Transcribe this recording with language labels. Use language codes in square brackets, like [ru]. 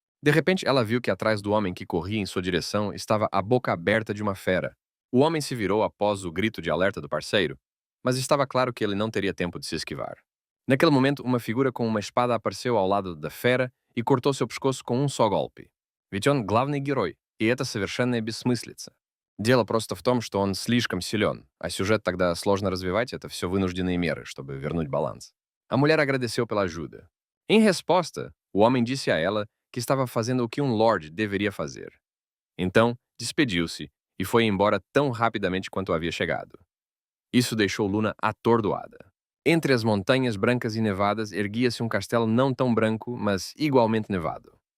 [pt] De repente, ela viu que atrás do homem que corria em sua direção estava a boca aberta de uma fera. O homem se virou após o grito de alerta do parceiro, mas estava claro que ele não teria tempo de se esquivar. Naquele momento, uma figura com uma espada apareceu ao lado da fera и cortou seu pescoço com um só golpe. [ru] Ведь он главный герой, и это совершенная бессмыслица. Дело просто в том, что он слишком силен, а сюжет тогда сложно развивать, это все вынужденные меры, чтобы вернуть баланс. [pt] A mulher agradeceu pela ajuda. Em resposta, o homem disse a ela que estava fazendo o que um lord deveria fazer. Então, despediu-se e foi embora tão rapidamente quanto havia chegado. Isso deixou Luna atordoada. Entre as montanhas brancas e nevadas erguia-se um castelo não tão branco, mas igualmente nevado.